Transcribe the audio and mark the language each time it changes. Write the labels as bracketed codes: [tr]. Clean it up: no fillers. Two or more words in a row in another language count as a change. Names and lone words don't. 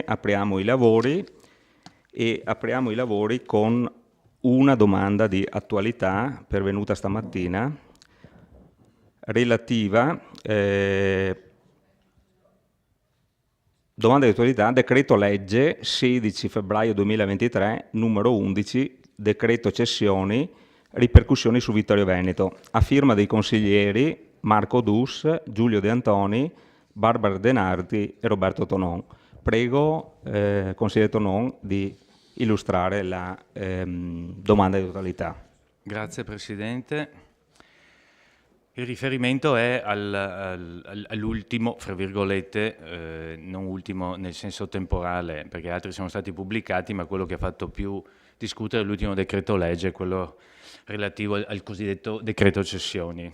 [it] Apriamo i lavori con una domanda di attualità pervenuta stamattina relativa domanda di attualità, decreto legge 16 febbraio 2023 numero 11, decreto cessioni, ripercussioni su Vittorio Veneto, a firma dei consiglieri Marco Dus, Giulio De Antoni, Barbara Denardi e Roberto Tonon. Prego, consigliere Tonon, di illustrare la domanda di totalità. Grazie Presidente. Il riferimento è all'ultimo, fra virgolette, non ultimo nel senso temporale, perché altri sono stati pubblicati, ma quello che ha fatto più discutere l'ultimo decreto legge, quello relativo al cosiddetto decreto cessioni.